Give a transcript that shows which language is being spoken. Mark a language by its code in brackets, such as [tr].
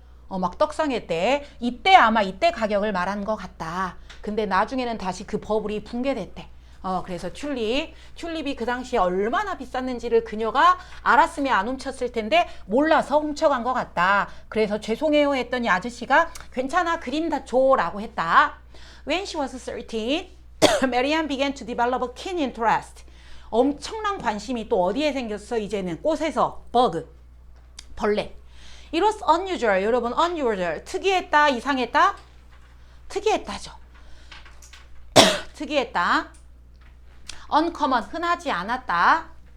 [ko] 막 떡상했대. 이때 가격을 말한 것 같다. 근데 나중에는 다시 그 버블이 붕괴됐대. 그래서 튤립이 그 당시에 얼마나 비쌌는지를 그녀가 알았으면 안 훔쳤을 텐데 몰라서 훔쳐간 것 같다. 그래서 죄송해요 했더니 아저씨가 괜찮아 그림 다 줘라고 했다. [en] When she was 13, Marianne began to develop a keen interest. [ko] 엄청난 관심이 또 어디에 생겼어? 이제는 꽃에서 버그, 벌레. [en] It was unusual. [ko] 여러분 unusual. 특이했다, 이상했다? 특이했다죠. 특이했다. uncommon, 흔하지 않았다.